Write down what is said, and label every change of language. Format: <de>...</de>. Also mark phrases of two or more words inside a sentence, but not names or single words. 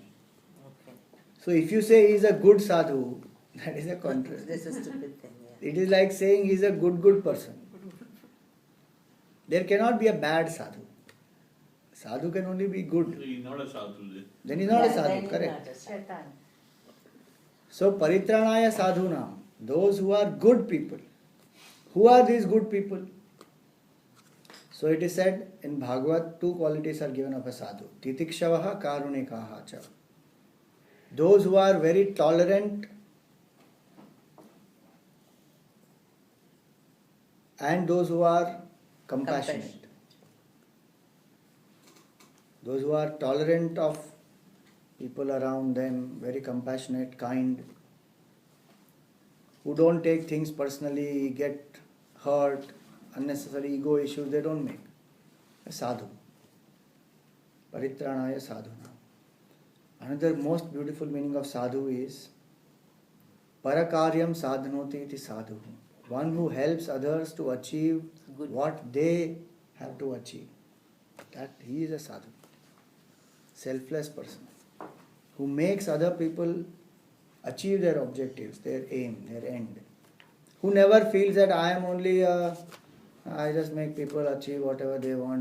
<en>Okay. So if you say he is a good sadhu, that is a contrast. This is a stupid thing. Yeah. It is like saying he is a good person. There cannot be a bad sadhu. Sadhu can only be good. He's not a sadhu. Then he is not a Yeah, sadhu, then he's correct. not a sadhu.</en> <sa>So Paritraanaaya sadhoonaam,</sa> <en>those who are good people. Who are these good people? So it is said in Bhagavad, two qualities are given of a sadhu.</en> <sa>Titikshavaha karunikaha cha.</sa> <en>Those who are very tolerant and those who are compassionate. Those who are tolerant of people around them, very compassionate, kind, who don't take things personally, get hurt, unnecessary ego issues, they don't make. A sadhu.</en> <sa>Paritraanaaya sadhuna.</sa> <en>Another most beautiful meaning of sadhu is</en> <sa>Parakaryam sadhanoti iti sadhu.</sa> <en>one who helps others to achieve Good. what they have to achieve. That he is a sadhu. Selfless person who makes other people achieve their objectives, their aim, their end. Who never feels that I am only I just make people achieve whatever they want.</en>